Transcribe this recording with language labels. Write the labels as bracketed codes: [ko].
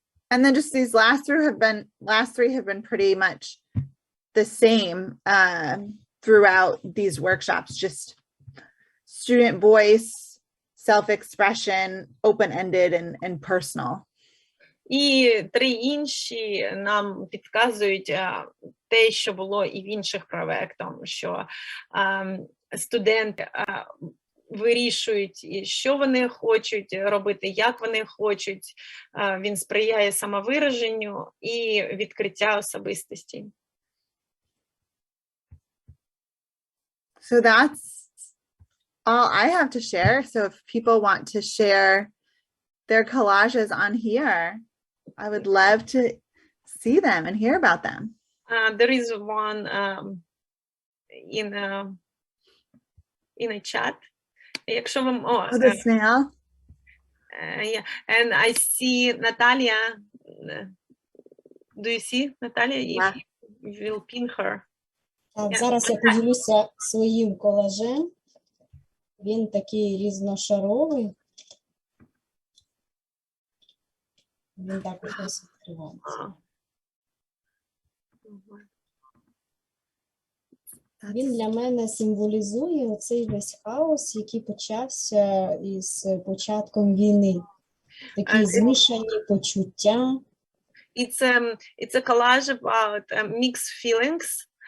[en] And then just these last three have been pretty much the same throughout these workshops, just student voice, self-expression, open-ended and personal. [uk] І три інші нам підказують те, що було і в інших проєктах, що студенти вирішують, що вони хочуть робити, як вони хочуть. Він сприяє самовираженню і відкриття особистості. [en] So that's all I have to share. So if people want to share their collages on here, I would love to see them and hear about them. There is one in a chat. [uk] Якщо вам... [en] the snail? Yeah. And I see Natalia. Do you see Natalia? Yeah. You will pin her. [uk] Так, зараз я поділюся своїм колажем. Він такий різношаровий. Він також ось відкривається. Він для мене символізує оцей весь хаос, який почався із початком війни. Такі змішані почуття. [en] It's a collage about mixed feelings.